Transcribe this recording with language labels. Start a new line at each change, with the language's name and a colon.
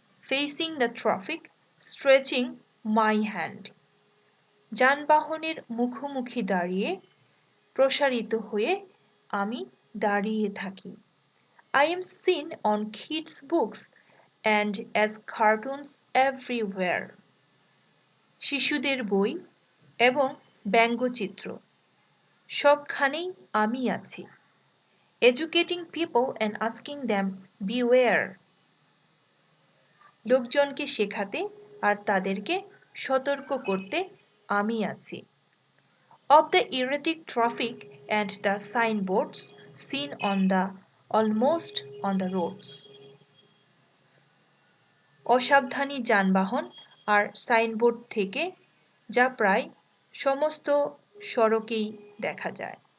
English: Facing the traffic, stretching my hand.
Bangla: যানবাহনের মুখোমুখি দাঁড়িয়ে প্রসারিত হয়ে আমি দাঁড়িয়ে থাকি।
English: I am seen on kids' books and as cartoons everywhere.
Bangla: শিশুদের বই এবং ব্যঙ্গচিত্র সবখানেই আমি আছি।
English: Educating people and asking them beware.
Bangla: লোকজনকে শেখাতে আর তাদেরকে সতর্ক করতে আমি আছি।
English: Of the erratic traffic and the signboards seen almost on the roads.
Bangla: অসাবধানী যানবাহন আর সাইনবোর্ড থেকে যা প্রায় সমস্ত সড়কেই দেখা যায়।